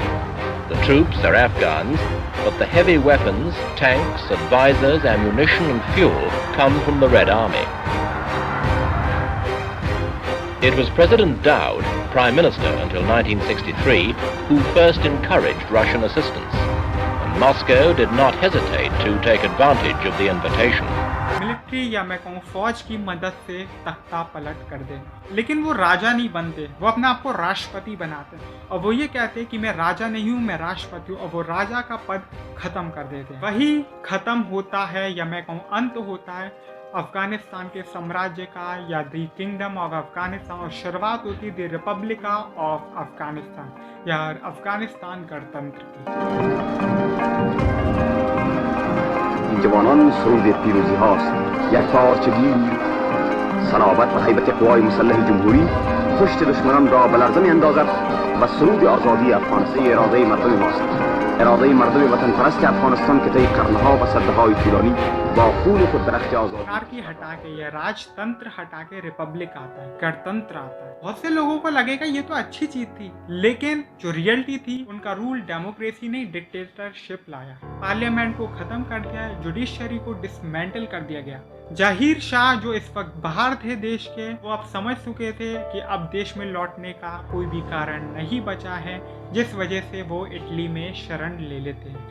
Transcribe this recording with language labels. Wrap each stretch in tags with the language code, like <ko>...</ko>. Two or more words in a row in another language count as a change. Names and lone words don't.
<en>The troops are Afghans, but the heavy weapons, tanks, advisors, ammunition and fuel come from the Red Army. It was President Daud, Prime Minister until 1963, who first encouraged Russian assistance, and Moscow did not hesitate to take advantage of the invitation.</en> <hi>मिलिट्री या मैं कहूँ फौज की मदद से तख्ता पलट कर दे, लेकिन वो राजा नहीं बनते, वो अपने आप को राष्ट्रपति बनाते हैं और वो ये कहते हैं कि मैं राजा नहीं हूँ, मैं राष्ट्रपति हूँ, और वो राजा का पद खत्म कर देते हैं। वही खत्म होता है या मैं कहूँ अंत होता है अफगानिस्तान के साम्राज्य का या द किंगडम ऑफ अफगानिस्तान, और शुरुआत होती द रिपब्लिक ऑफ अफगानिस्तान या अफगानिस्तान गणतंत्र की।</hi> <fa>جوانان سرود پیروزی هاست یک پارچگی صلابت و هیبت قوای مسلح جمهوری پشت دشمنان را به لرزه می‌اندازد و سرود آزادی افغانستان اراده مردم ماست، اراده مردم وطن پرست افغانستان که طی قرنها و سدهای طولانی با خون خود درخت آزادی</fa> <hi>की हटा के या राजतंत्र हटा के रिपब्लिक आता है, गणतंत्र आता है। बहुत से लोगों को लगेगा ये तो अच्छी चीज थी, लेकिन जो रियलिटी थी उनका</hi> <en>rule democracy</en> <hi>ने डिक्टेटरशिप लाया। पार्लियामेंट को खत्म कर दिया, जुडिशरी को डिसमेंटल कर दिया गया। ज़हीर शाह जो इस वक्त बाहर थे देश के, वो अब समझ चुके थे कि अब देश में लौटने का कोई भी कारण नहीं बचा है, जिस वजह से वो इटली में शरण ले लेते हैं।</hi>